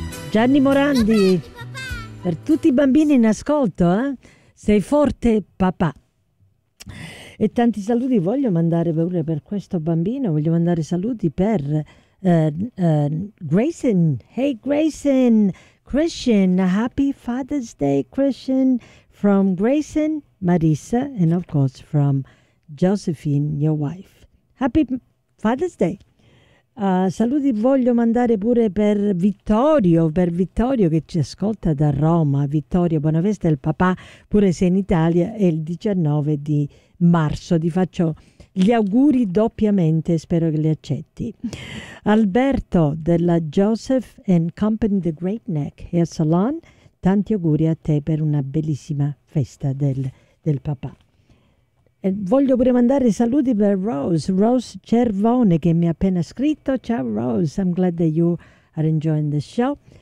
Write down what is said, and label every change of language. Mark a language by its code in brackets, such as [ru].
[it] Gianni Morandi, per tutti i bambini in ascolto, eh? Sei forte papà. E tanti saluti voglio mandare pure per questo bambino, voglio mandare saluti per Grayson. [en] Hey Grayson, Christian, happy Father's Day Christian, from Grayson, Marissa, and of course from Josephine, your wife. Happy Father's Day. [it] Saluti voglio mandare pure per Vittorio che ci ascolta da Roma. Vittorio Bonavesta è il papà, pure se in Italia è il 19 di marzo. Ti faccio gli auguri doppiamente, spero che li accetti. Alberto della Joseph and Company The Great Neck Hair Salon, tanti auguri a te per una bellissima festa del papà. E voglio pure mandare saluti per Rose Cervone, che mi ha appena scritto. [en] Ciao Rose, I'm glad that you are enjoying the show.